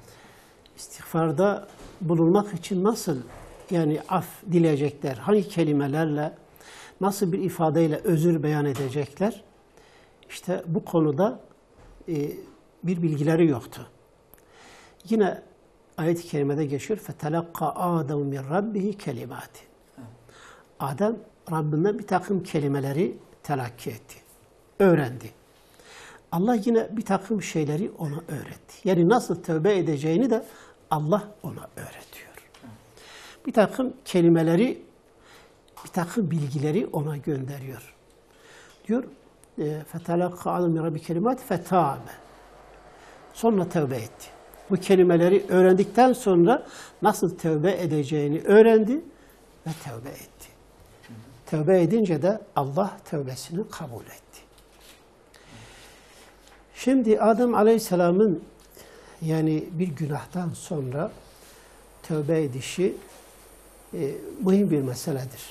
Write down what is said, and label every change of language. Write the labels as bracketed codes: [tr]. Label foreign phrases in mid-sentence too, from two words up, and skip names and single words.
[tr] İstiğfarda bulunmak için nasıl yani af dileyecekler, hangi kelimelerle, nasıl bir ifadeyle özür beyan edecekler? İşte bu konuda bir bilgileri yoktu. Yine ayet-i kerimede geçiyor. [ar] فَتَلَقَّ آدَمُ مِنْ رَبِّهِ كَلِمَاتِ. [tr] Adem Rabbinden bir takım kelimeleri telakki etti, öğrendi. Allah yine bir takım şeyleri ona öğretti. Yani nasıl tövbe edeceğini de Allah ona öğretiyor. Bir takım kelimeleri, bir takım bilgileri ona gönderiyor. Diyor, [ar] فَتَلَقَّ عَلَمْ مِنْ رَبِّ كَلِمَاتِ فَتَابَ. [tr] Sonra tövbe etti. Bu kelimeleri öğrendikten sonra nasıl tövbe edeceğini öğrendi ve tövbe etti. Tövbe edince de Allah tövbesini kabul etti. Şimdi Adem Aleyhisselam'ın yani bir günahtan sonra tövbe edişi mühim bir meseledir.